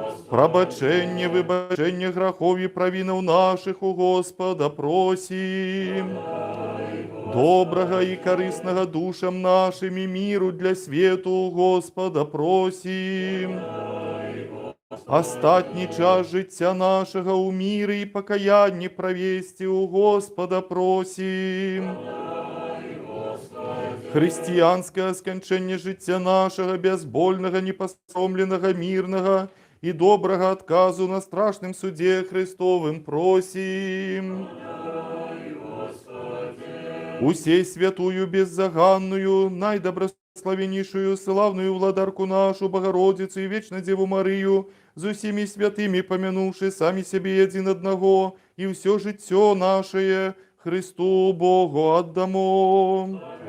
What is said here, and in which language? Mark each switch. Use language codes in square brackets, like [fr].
[uk] Пробачення, вибачення грахов і провинов наших у Господа просим. [ru] Доброго и корыстного душам нашим и миру для свету у Господа просим. [uk] Остатній час життя нашого у мирі і покаянні провести у Господа просим. [ru] Християнське скончення життя нашого, безбольного, непосромленого, мирного и доброго отказу на страшном суде Христовым просим. Усей святую беззаганную, найдобрословеннейшую, славную владарку нашу, Богородицу и вечно Деву Марию, за всеми святыми помянувши сами себе один одного, и все житье наше Христу Богу отдамо.